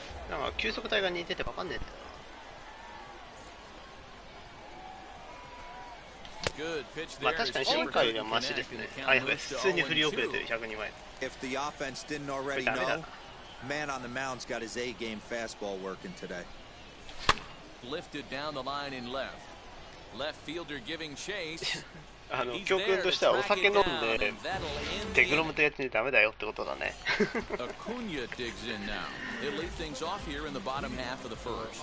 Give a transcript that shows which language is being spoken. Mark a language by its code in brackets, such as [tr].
[ja] なんか球速帯が似てて分かんねえんだよ。まあ確かにシンカーよりはマシですね。はいはい、普通に振り遅れてる102枚。 [en] If the offense didn't already know, man on the mound's got his A game fastball working today. Lifted down the line in left. Left fielder giving chase. [ja] 教訓としてはお酒飲んでデグロムとやってダメだよってことだね。 [en] Acuna digs in now. He'll lead things off here in the bottom half of the first.